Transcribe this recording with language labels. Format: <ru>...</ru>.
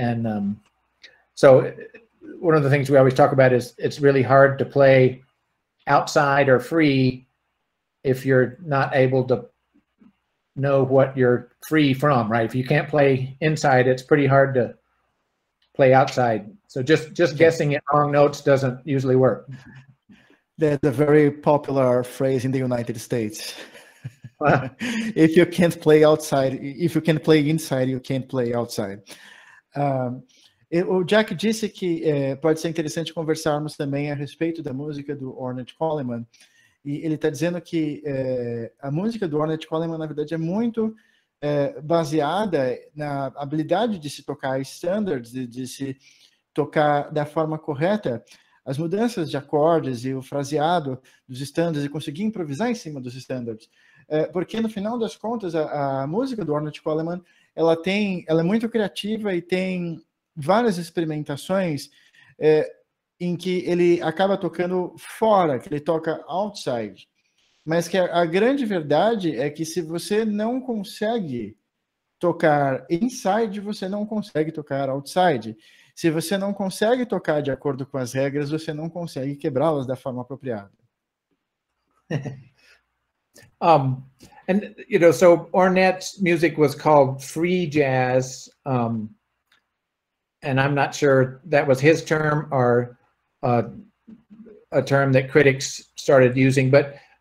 <en>And so one of the things we always talk about is it's really hard to play outside or free if you're not able to know what you're free from, right? If you can't play inside, it's pretty hard to play outside. So just guessing at wrong notes doesn't usually work. That's a very popular phrase in the United States. If you can't play outside, if you can play inside, you can't play outside.</en> <pt>O Jack disse que pode ser interessante conversarmos também a respeito da música do Ornette Coleman. E ele está dizendo que a música do Ornette Coleman, na verdade, é muito baseada na habilidade de se tocar standards, de se tocar da forma correta, as mudanças de acordes e o fraseado dos standards, e conseguir improvisar em cima dos standards. Porque, no final das contas, a música do Ornette Coleman, ela é muito criativa e tem várias experimentações em que ele acaba tocando fora, que ele toca outside. Mas que a grande verdade é que se você não consegue tocar inside, você não consegue tocar outside. Se você não consegue tocar de acordo com as regras, você não consegue quebrá-las da forma apropriada.</pt> <en>And so Ornette's music was called free jazz, and I'm not sure that was his term or a term that critics started using, but</en>